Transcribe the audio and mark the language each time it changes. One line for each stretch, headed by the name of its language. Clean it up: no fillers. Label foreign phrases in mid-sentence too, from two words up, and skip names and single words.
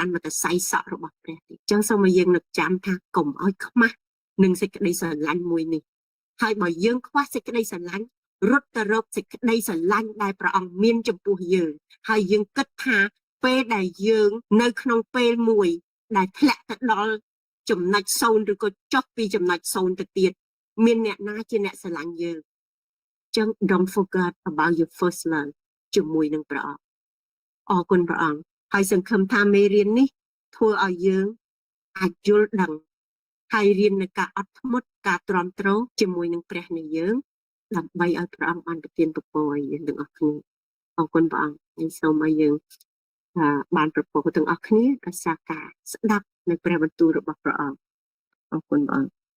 Khmer: មកតែសៃសក់របស់ព្រះទេអញ្ចឹងសូមឲ្យយើងនឹកចាំថាកុំឲ្យខ្មាស់នឹងសេចក្តីស្រឡាញ់មួយនេះហើយបើយើងខ្វះសេចក្តីស្រឡាញ់រត់ទៅរកសេច ក្តីស្រឡាញ់ដែលព្រះអង្គមានចំពោះយើងហើយយើងគិតថាពេលដែលយើងនៅក្នុងពេលមួយដែលធ្លាក់ទៅដល់ចំណុច 0ឬក៏ចុះពីចំណុច0ទៅទៀតមានអ្នកណាជាអ្នកស្រឡាញ់យើងចឹង
English: don't forget about your first love
Khmer: ជាមួយនឹងព្រះអង្គអរគុណព្រះអង្គហើយសង្ឃឹមថាមេរៀននេះធ្វើឲ្យយើងអាចយល់ដឹងហើយរៀននៅការអត់ធ្មត់ការទ្រាំទ្រជាមួយនឹងព្រះនៃយើងដើម្បីឲ្យព្រះអង្គបានប្រទានពរឲ្យយើងទាំងអស់គ្នាអរគុណព្រះអង្គហើយសូមឲ្យយើងបានប្រពោទាំងអស់គ្នាដោយសារការស្ដាប់នៅព្រះបន្ទូលរបស់ព្រះអង្គអរគុណព្រះអង្គ